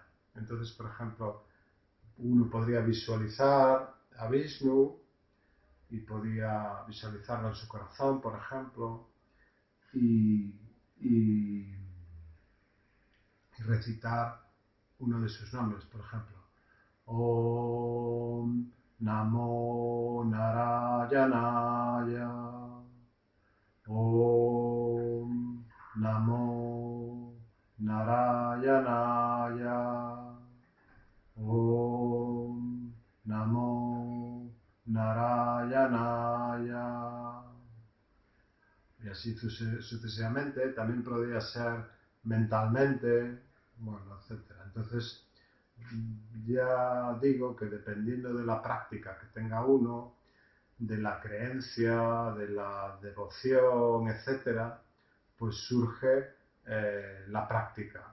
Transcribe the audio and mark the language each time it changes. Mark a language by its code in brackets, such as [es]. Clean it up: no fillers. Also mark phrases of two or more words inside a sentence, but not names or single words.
[es] Entonces, por ejemplo, uno podría visualizar a Vishnu y podría visualizarlo en su corazón, por ejemplo, y recitar uno de sus nombres, por ejemplo. [sa] ॐ नमो नारायणाय. ॐ नमो नारायणाय. ॐ नमो नारायणाय. [es] Y así sucesivamente. También podría ser mentalmente, bueno, etc. Entonces, ya digo que dependiendo de la práctica que tenga uno, de la creencia, de la devoción, etcétera, pues surge la práctica.